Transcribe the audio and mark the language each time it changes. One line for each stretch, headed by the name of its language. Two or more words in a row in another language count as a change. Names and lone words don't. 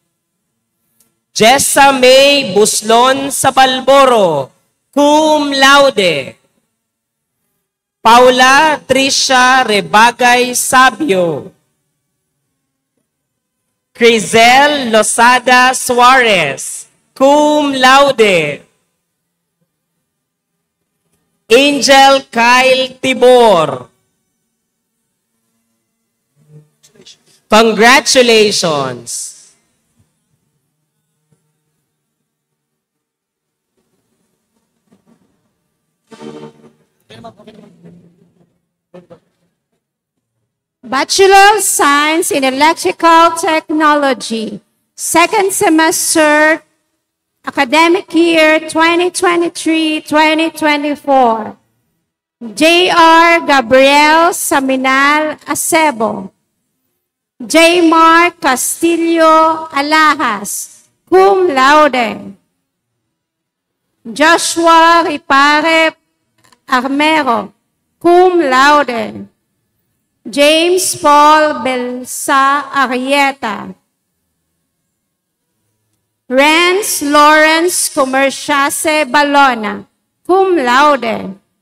English: Jessa May Buslon Sabalboro,
Latin: cum laude.
English: Paula Tricia Rebagay Sabio. Crizel Losada Suarez,
Latin: cum laude.
English: Angel Kyle Tibor. Congratulations. Bachelor of Science in Electrical Technology, second semester, academic year 2023-2024. J.R. Gabriel Saminal Acebo. J. Mark Castillo Alahas,
Latin: cum laude.
English: Joshua Ripare Armero,
Latin: cum laude.
English: James Paul Belsa Arieta. Renz Lawrence Comerciase Balona,
Latin: cum laude.